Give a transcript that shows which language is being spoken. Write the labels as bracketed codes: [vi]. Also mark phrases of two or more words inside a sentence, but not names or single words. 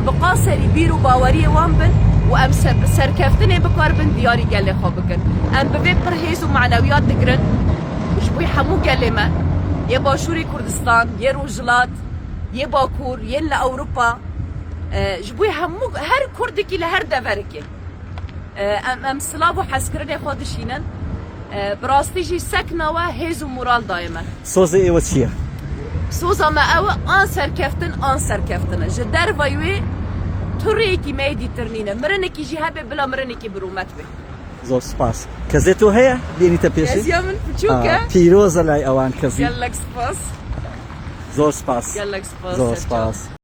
[ku] bi qaserî bîr û baweriyê wan bin û em bi serkeftinê bikarbin diyarî gelê xwe bikin em bi vê pir hêz û manewiyat digirin ji bo hemû gelê me yê Başûrê Kurdistan yê Rojhilat yê Bakur yên li Ewropa ji bo hemû her Kurdekî li her deverekê em silav û hezkirinê xwe dişînin bi rastî jî sekna we hêz û moral daye me [ckb] سۆزی ئێوە چییە [ku] soza me ew an serkeftin e ji derva wê turêyekî me yê dîtirnîne mirinekî jî hebe bila mirinekî bi rûmet be [ckb] زۆر سپاس کەزێ تۆ هەیە بێنیتە پێشی [ku] keziya min piçûk e [ckb] پیرۆزە لای ئەوان کەزی [ku] gelek spas [ckb] زۆر سپاس [ku] gelek spas [ckb] زۆر سپاس